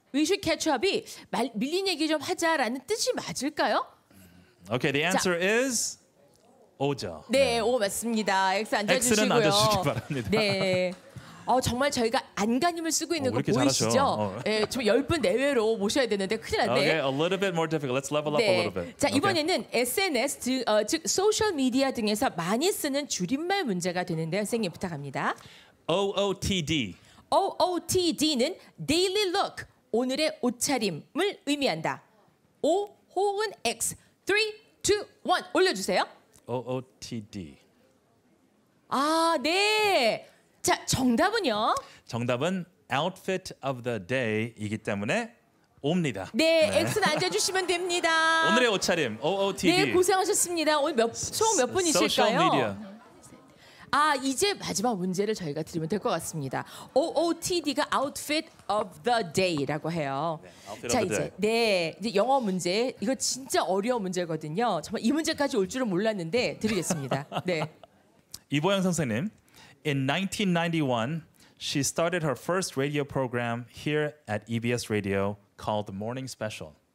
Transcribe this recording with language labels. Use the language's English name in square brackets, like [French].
[English] We should catch up [Korean] 이 밀린 얘기 좀 하자라는 뜻이 맞을까요? [English] Okay, the answer is O죠. [Korean] 네, O 맞습니다. X X는 앉아주시고요. 앉아주시기 바랍니다. 네. 정말 저희가 안간힘을 쓰고 있는 거 이렇게 보이시죠? 잘하셔. 네, 좀 10분 내외로 모셔야 되는데 큰일 났네. [English] Okay, a little bit more difficult. Let's level up a little bit. [Korean] 자, [English] Okay. [Korean] 이번에는 SNS, 즉 소셜 미디어 등에서 많이 쓰는 줄임말 문제가 되는데요. 선생님 부탁합니다. [English] OOTD. [Korean] OOTD는 daily look, 오늘의 옷차림을 의미한다. O 혹은 X. 3, 2, 1 올려주세요. [English] OOTD. [Korean] 네. 자, 정답은요? 정답은 [English] outfit of the day [Korean] 이기 때문에 O입니다. 네, X는 앉아주시면 됩니다. 오늘의 옷차림 OOTD. 네, 고생하셨습니다. 오늘 총 몇 분이실까요? [English] Social media. [Korean] 이제 마지막 문제를 저희가 드리면 될 것 같습니다. OOTD가 [English] Outfit of the Day [Korean] 라고 해요. [English] Outfit [Korean] 자, [English] of the [Korean] 이제 영어 문제. 이거 진짜 어려운 문제거든요. 정말 이 문제까지 올 줄은 몰랐는데 드리겠습니다. 네. 이보영 선생님. [English] In 1991, she started her first radio program here at EBS Radio called The Morning Special.